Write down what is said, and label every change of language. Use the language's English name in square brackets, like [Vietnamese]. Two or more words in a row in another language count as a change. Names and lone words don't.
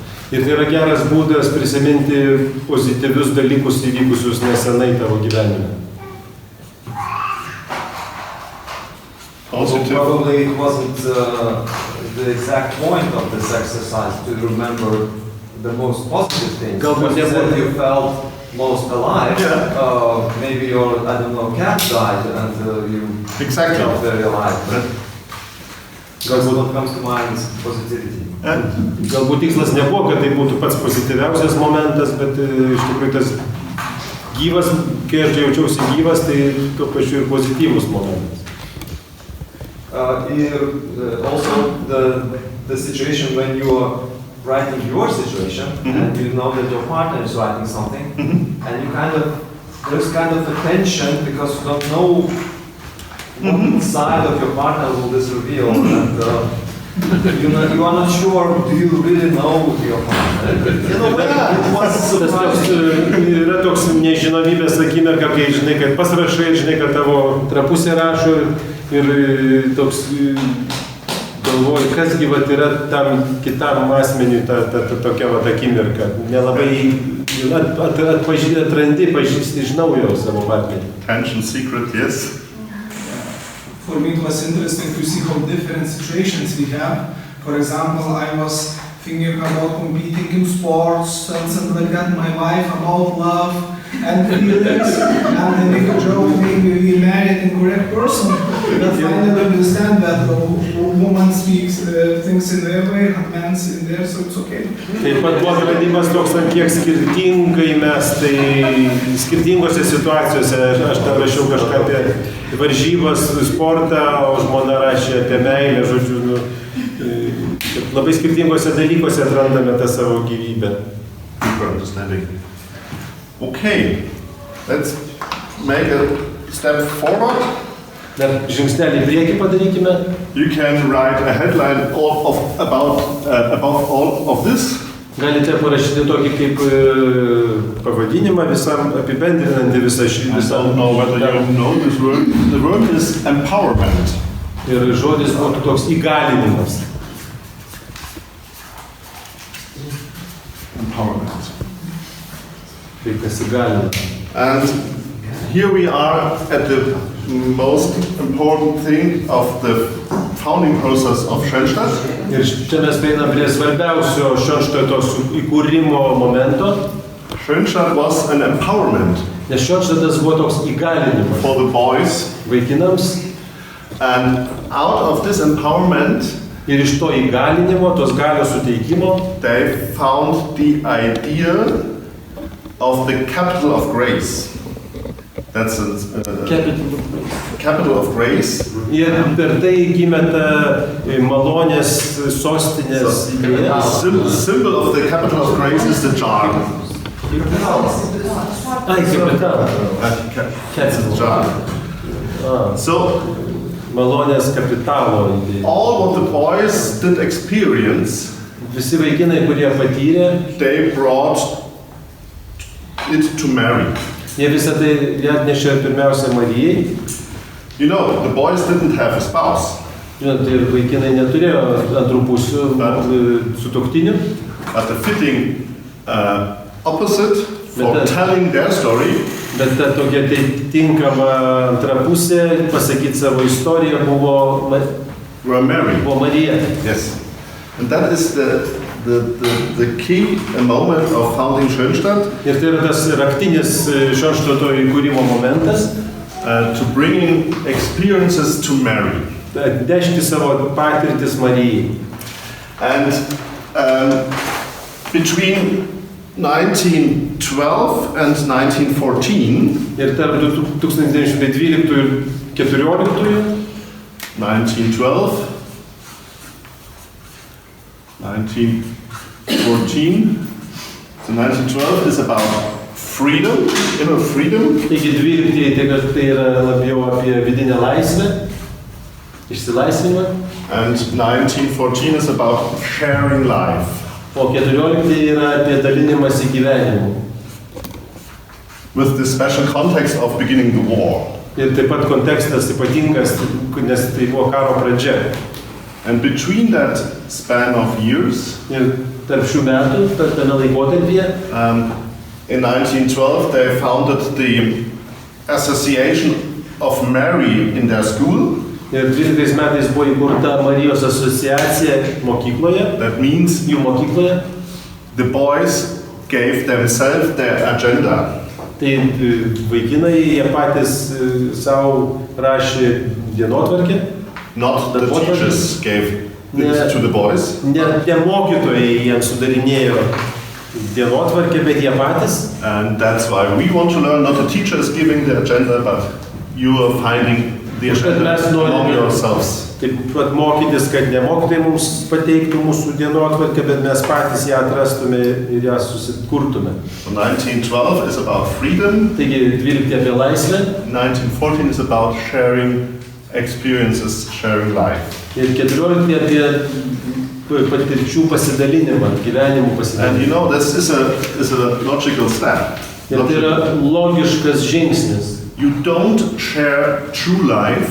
[Lithuanian] Ir tai yra geras būdas prisiminti pozityvius dalykus įvykusius nesenai tavo gyvenime. [English] Also, probably it wasn't the exact point of this exercise to remember the most positive things. [Lithuanian] Galbūt [English] Because [Lithuanian] nebuvo- [English] you felt most alive. Yeah. Maybe your, I don't know, cat died and you Exactly. felt very alive. But that's [Lithuanian] Galbūt, [English] what comes to mind is positivity. And [Lithuanian] galbūt tikslas nebuvo, kad tai būtų pats pozityviausias momentas, bet iš tikrųjų tas gyvas, kai aš jaučiausi gyvas, tai tuo pačiu ir pozityvus momentas. [English] Also the situation when you are writing your situation and you know that your partner is writing something and you there's kind of a tension because you don't know what side of your partner will this reveal and you are not sure, do you really know your partner? In a way, it was [Lithuanian] Tas toks, [English] surprising. [Lithuanian] yra toks nežinomybės akimirka, kai žinai, kad pasirašai, žinai, kad tavo trapusė rašo ir toks galvoji, kasgi vat yra tam kitam asmeniui tokia vat akimirka. Nelabai atrandi, pažįsti iš naujo savo partnerį. [English] tension, secret, yes. For me, it was interesting to see how different situations we have. For example, I was thinking about competing in sports and something like that. My wife about love. and feelings, and they make a joke, maybe we married incorrect person, but finally understand that the woman speaks things in their way, and man's in there, so it's okay. [Lithuanian] Taip pat buvo sprendimas toks, ant kiek skirtingai mes, tai skirtingose situacijose, aš ten rašiau kažką apie varžybas, sportą, o žmona rašė apie meilę, žodžiu, labai skirtingose dalykose atrandame tą savo gyvybę. [English] Deeper understanding. Okay, let's make a step forward. [Lithuanian] Dar žingsnelį į priekį padarykime. [English] You can write a headline about all of this. [Lithuanian] Galite parašyti tokį kaip pavadinimą visam, apibendrinantį visą šį [English] I don't know whether you know this word. The word is empowerment. [Lithuanian] Ir žodis būtų toks įgalinimas. [English] Empowerment. [Lithuanian] Tai kas įgalina. [English] And here we are at the most important thing of the founding process of Schoenstatt. [Lithuanian] Ir čia mes prieinam prie svarbiausio Schoenstatto įkūrimo momento. [English] Schoenstatt was an empowerment [Lithuanian] Nes Schoenstattas buvo toks įgalinimas [English] for the boys, [Lithuanian] vaikinams. [English] and out of this empowerment [Lithuanian] Ir iš to įgalinimo, tos galios suteikimo, [English] they found the idea of the capital of grace. That's a capital of grace. [Lithuanian] ir per tai gimė ta malonės sostinės idėja. [English] Symbol of the capital of grace is the jar. [Lithuanian] Ai, kapitalas. [English] It's a jar. So [Lithuanian] Malonės kapitalo idėja. [English] all what the boys did experience, [Lithuanian] Visi vaikinai, kurie patyrė, [English] they brought it to Mary. [Lithuanian] jie visą tai atnešė pirmiausia Marijai. [English] You know, the boys didn't have a spouse, [Lithuanian] Žinot, ir vaikinai neturėjo antrų pusių sutuoktinių. [English] but the fitting opposite for But telling their story [Lithuanian] Bet ta tokia tai tinkama antra pusė, pasakyti savo istoriją, buvo [English] were Mary. [Lithuanian] Marija. [English] Yes. And that is the key moment of founding Schoenstatt, [Lithuanian] Ir tai yra tas raktinis Schoenstatto įkūrimo momentas, [English] to bringing experiences to Mary. [Lithuanian] atnešti savo patirtis Marijai. [English] And between 1912 and 1914, [Lithuanian] Ir tarp 1912 ir 14 [English] 1912, 1914, so 1912 is about freedom, inner freedom, [Lithuanian] Taigi 12 tai yra labiau apie vidinę laisvę, išsilaisvinimą, [English] and 1914 is about sharing life. [Lithuanian] o 14 yra apie dalinimąsi gyvenimu. [English] With the special context of beginning the war. [Lithuanian] Ir taip pat kontekstas ypatingas, nes tai buvo karo pradžia. [English] And between that span of years, [Lithuanian] Ir tarp šių metų, tame laikotarpyje, [English] in 1912 they founded the Association of Mary in their school. [Lithuanian] ir 12 metais buvo įkurta Marijos asociacija mokykloje, [English] That means [Lithuanian] jų mokykloje. [English] the boys gave themselves their agenda. [Lithuanian] Tai vaikinai, jie patys savo rašė dienotvarkę. [English] Not the What was teachers gave Yeah. it to the boys. [Lithuanian] Ne mokytojai jiems sudarinėjo dienotvarkę, bet jie patys. [English] And that's why we want to learn, not the teacher is giving the agenda, but you are finding the agenda among yourselves. [Lithuanian] Taip pat mokytis, kad ne mokytojai mums pateiktų mūsų dienotvarkę, bet mes patys ją atrastume ir ją susikurtume. [English] So 1912 is about freedom. [Lithuanian] Taigi 12 apie laisvę [English] 1914 is about sharing experiences, sharing life. [Lithuanian] ir 14 apie patirčių pasidalinimą, gyvenimų [English] And you [Lithuanian] pasidalinimą. [English] know, this is a logical step. [Lithuanian] Ir tai yra logiškas žingsnis. [English] You don't share true life